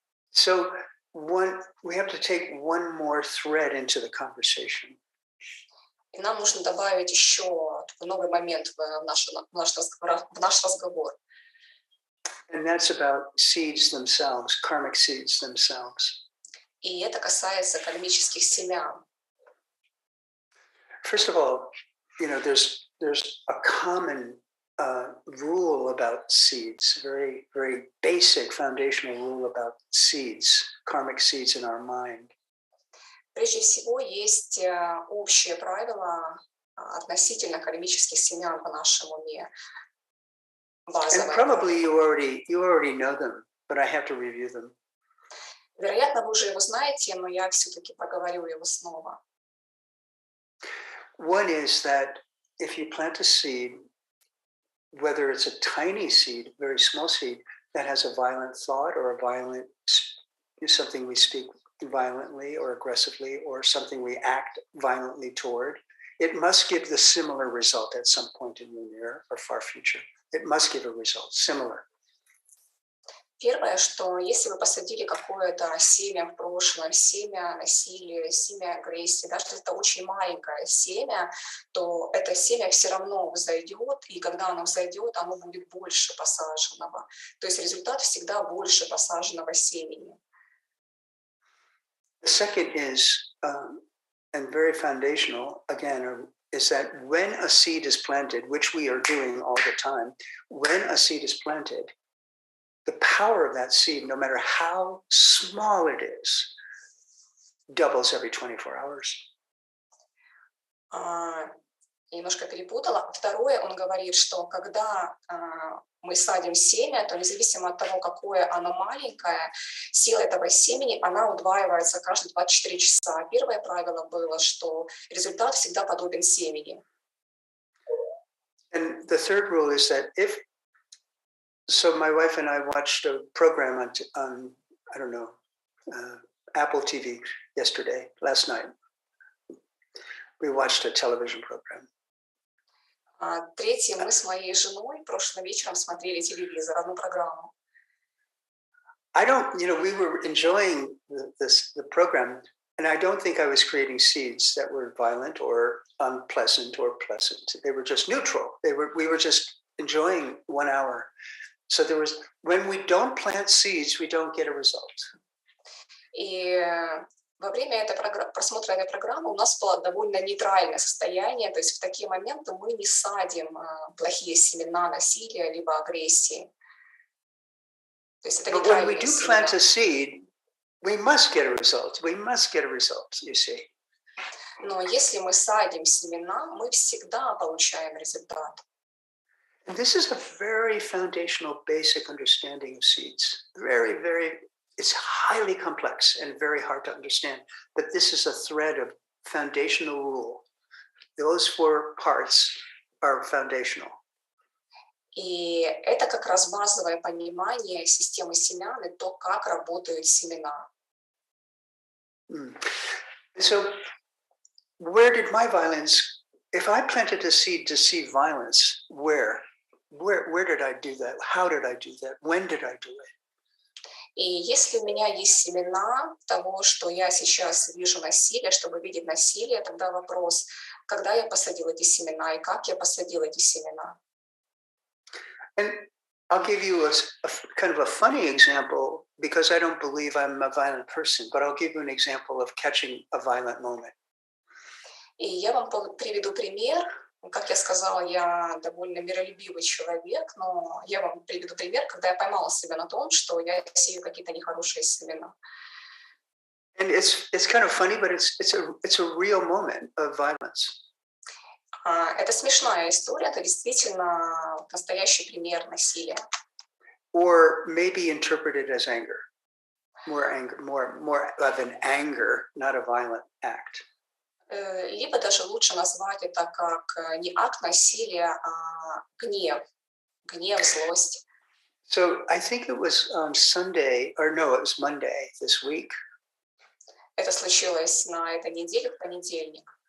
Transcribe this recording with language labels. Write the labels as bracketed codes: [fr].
[en] So we have to take one more thread into the conversation. [ru] И нам нужно добавить еще новый момент в наш разговор. [en] And that's about seeds themselves, karmic seeds themselves. [ru] И это касается кармических семян. [en] First of all, there's there's a common rule about seeds, very, very basic foundational rule about seeds, karmic seeds in our mind. [ru] Прежде всего, есть общее правило относительно кармических семян в нашем уме. [en] And probably you already know them, but I have to review them. [ru] Вероятно, вы уже его знаете, но я все-таки проговорю его снова. [en] One is that if you plant a seed, whether it's a tiny seed, very small seed, that has a violent thought or a violent, something we speak violently or aggressively, or something we act violently toward, it must give the similar result at some point in the near or far future. It must give a result similar. [ru] Первое, что если вы посадили какое-то семя в прошлом, семя насилия, семя агрессии, даже если это очень маленькое семя, то это семя все равно взойдет, и когда оно взойдет, оно будет больше посаженного. То есть результат всегда больше посаженного семени. [en] The second is, and very foundational, again, is that when a seed is planted, which we are doing all the time, when a seed is planted, the power of that seed, no matter how small it is, doubles every 24 hours. [ru] Немножко перепутала. Второе, он говорит, что когда мы садим семя, то независимо от того, какое оно маленькое, сила этого семени, она удваивается каждые 24 часа. Первое правило было, что результат всегда подобен семени. [en] And the third rule is that so my wife and I watched a program on I don't know, Apple TV last night. We watched a television program. [ru] Третье, мы с моей женой прошлым вечером смотрели телевизор, одну программу. [en] We were enjoying the program, and I don't think I was creating seeds that were violent or unpleasant or pleasant. They were just neutral. We were just enjoying 1 hour. So when we don't plant seeds, we don't get a result. [ru] И во время просмотра этой программы у нас было довольно нейтральное состояние, то есть в такие моменты мы не садим плохие семена насилия либо агрессии. То есть это нейтральные семена. [en] But when we do plant a seed, we must get a result. We must get a result, you see. [ru] Но если мы садим семена, мы всегда получаем результат. [en] And this is a very foundational, basic understanding of seeds. Very, very. It's highly complex and very hard to understand, but this is a thread of foundational rule. Those 4 parts are foundational. [ru] И это как раз базовое понимание системы семян и то, как работают семена. [en] So, where did my violence? If I planted a seed to see violence, where did I do that? How did I do that? When did I do it? [ru] И если у меня есть семена того, что я сейчас вижу насилие, чтобы видеть насилие, тогда вопрос, когда я посадил эти семена и как я посадил эти семена. [en] And I'll give you a kind of a funny example because I don't believe I'm a violent person, but I'll give you an example of catching a violent moment. [ru] И я вам приведу пример. Как я сказала, я довольно миролюбивый человек, но я вам приведу пример, когда я поймала себя на том, что я сею какие-то нехорошие семена. [en] And it's kind of funny, but it's a real moment of violence. [ru] Это смешная история, это действительно настоящий пример насилия. [en] Or maybe interpreted as anger. More of an anger, not a violent act. [ru] Либо даже лучше назвать это как не акт насилия, а гнев, злость. [en] So I think it was on Sunday, or no, it was Monday this week. [ru] Это случилось на этой неделе, в понедельник.